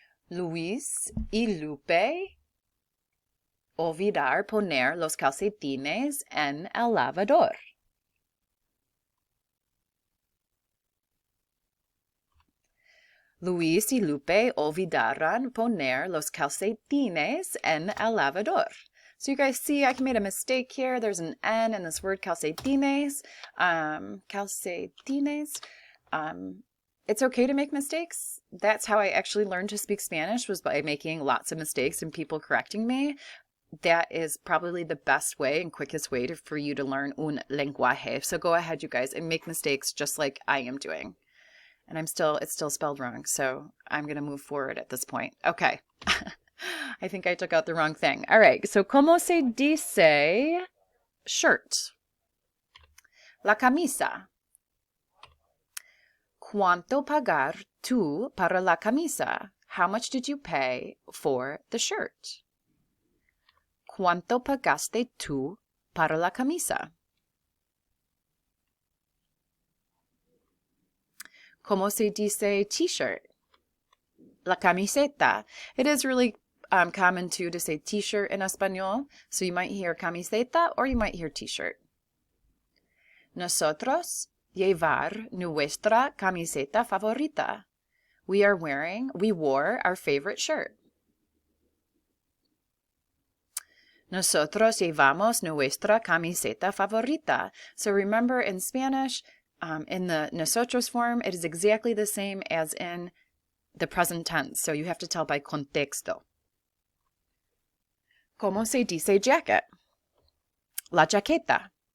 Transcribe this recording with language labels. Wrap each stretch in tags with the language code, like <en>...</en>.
<es>Luis y Lupe olvidar poner los calcetines en el lavador. Luis y Lupe olvidaron poner los calcetines en el lavador.</es> <en>So you guys see, I made a mistake here. There's an N in this word calcetines. Calcetines. It's okay to make mistakes. That's how I actually learned to speak Spanish, was by making lots of mistakes and people correcting me. That is probably the best way and quickest way for you to learn</en> <es>un lenguaje.</es> <en>So go ahead, you guys, and make mistakes just like I am doing. And it's still spelled wrong, so I'm going to move forward at this point. Okay. I think I took out the wrong thing. All right, so</en> <es>¿cómo se dice shirt? La camisa. ¿Cuánto pagar tú para la camisa?</es> <en>How much did you pay for the shirt?</en> <es>¿Cuánto pagaste tú para la camisa? ¿Cómo se dice t-shirt? La camiseta.</es> <en>It is really common too to say t-shirt in español. So you might hear camiseta or you might hear t-shirt.</en> <es>Nosotros llevar nuestra camiseta favorita.</es> <en>We wore our favorite shirt.</en> <es>Nosotros llevamos nuestra camiseta favorita.</es> <en>So remember, in Spanish, in the nosotros form, it is exactly the same as in the present tense. So you have to tell by contexto.</en> <es>¿Cómo se dice jacket? La jaqueta.</es>